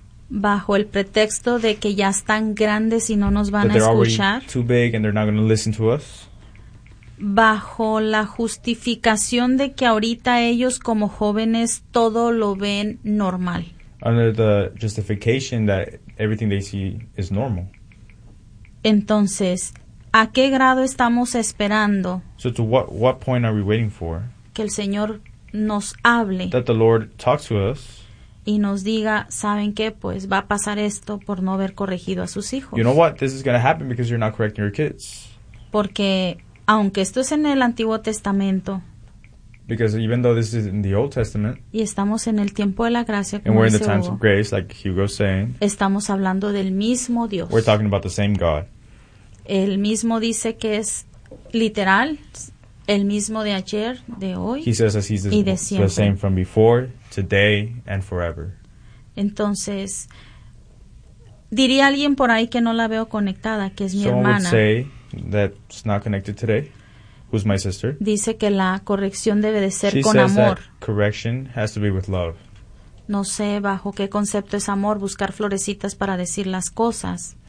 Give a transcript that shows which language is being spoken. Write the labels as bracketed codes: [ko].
[es] Bajo el pretexto de que ya están grandes y no nos van [en] that [es] a escuchar. [en] Too big and they're not going to listen to us. [es] Bajo la justificación de que ahorita ellos como jóvenes todo lo ven normal. [en] Under the justification that everything they see is normal. [es] Entonces, ¿a qué grado estamos esperando? [en] So to what point are we waiting for? [es] Que el Señor nos hable. [en] That the Lord talks to us. [es] Y nos diga, ¿saben qué? Pues va a pasar esto por no haber corregido a sus hijos. [en] You know what? This is going to happen because you're not correcting your kids. [es] Porque aunque esto es en el Antiguo Testamento. [en] Because even though this is in the Old Testament. [es] Y estamos en el tiempo de la gracia. [en] And we're in the times of grace, like Hugo was saying. [es] Estamos hablando del mismo Dios. [en] We're talking about the same God. [es] El mismo dice que es literal. El mismo de ayer, de hoy. [en] He says that he's [es] y de siempre. [en] The same from before, today, and forever. [es] Entonces, diría alguien por ahí que no la veo conectada, que es mi [en] someone [es] hermana. [en] Someone would say that's not connected today, who's my sister. [es] Dice que la corrección debe de ser [en] she [es] con [en] says [es] amor. [en] That correction has to be with love. [es] No sé bajo qué concepto es amor, buscar florecitas para decir las cosas.